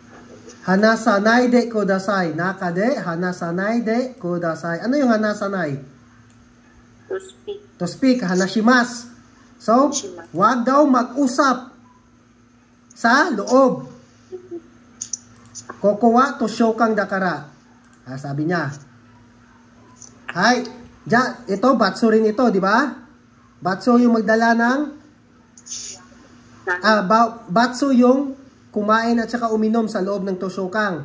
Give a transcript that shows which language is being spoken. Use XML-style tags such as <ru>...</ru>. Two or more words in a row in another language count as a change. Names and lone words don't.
<ja>話さないでください。中で、話さないでください.</ja> <tl>Ano yung hanasanay?</tl> <en>To speak. To speak, hanashimasu.</en> <tl>So, wag daw mag-usap sa loob.</tl> <ja>ここは図書館だから.</ja> <tl>Sabi niya. Hay, ito, batso rin ito, di ba? Batso yung magdala ng batso yung kumain at saka uminom sa loob ng toshokang.</tl>